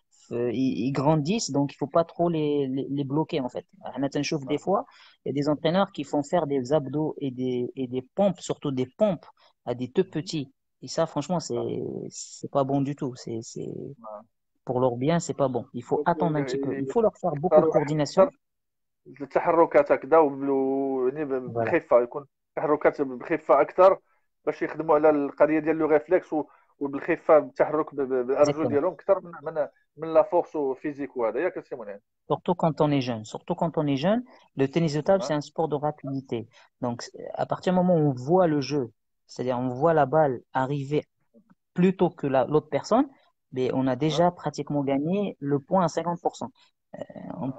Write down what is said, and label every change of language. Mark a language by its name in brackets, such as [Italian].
[French] Ils grandissent, donc il faut pas trop les bloquer en fait. On chauffe des اه fois, il y a des entraîneurs qui font faire des abdos et des pompes, surtout des pompes à des tout petits. Et ça, franchement, اه c'est pas bon du tout. اه Pour leur bien, c'est pas bon. Il faut [Arabic] دونك [French] attendre un petit peu. Il faut leur faire beaucoup de [Arabic] يختاروا واحد [French] coordination. [Arabic] اكثر التحركات هكذا يعني [French] Voilà. [Arabic] بخفه يكون تحركات بخفه اكثر باش يخدموا على القضيه ديال لو ريفلكس وبالخفه بالتحرك بالارجل [French] Exactement. [Arabic] ديالهم اكثر من لا فورس فيزيك وهذا ياك سي منين. [French] Surtout quand on est jeune. Surtout quand on est jeune, le tennis de table, c'est اه un sport de rapidité. Donc, à partir du moment où on voit le jeu, c'est-à-dire on voit la balle arriver plus tôt que l'autre personne, mais on a اه déjà pratiquement gagné le point à 50%. اه